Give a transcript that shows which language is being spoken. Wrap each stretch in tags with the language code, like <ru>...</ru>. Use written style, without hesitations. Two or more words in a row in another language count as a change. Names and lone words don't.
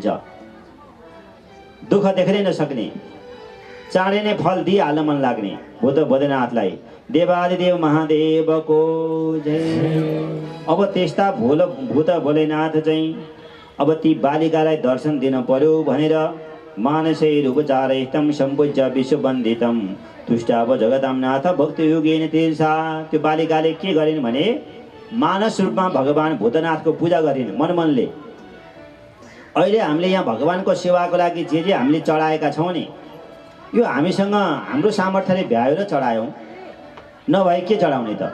<ne>दुःख देख्नै नसक्ने, चाँडै नै फल दिइहाल्न मन लाग्ने भूत भोलेनाथलाई देवादिदेव महादेवको जय। अब त्यस्ता भूत भोलेनाथ चाहिँ अब ती बालिकालाई दर्शन दिन पर्यो भनेर</ne> <sa>मानसैरुपचारैस्तं सम्पूज्य विश्ववन्दितं तुष्टाव जगतां नाथ भक्तियोगेन तीर्षा।</sa> <ne>त्यो बालिकाले के गरिन् भने मानस रूपमा भगवान भूतनाथको पूजा गरिन् मनमनले। अहिले हामीले यहाँ भगवानको सेवाको लागि जे हामीले चढाएका छौँ नि, यो हामीसँग हाम्रो सामर्थ्यले भ्यायो र चढायौँ, नभए के चढाउने त?</ne>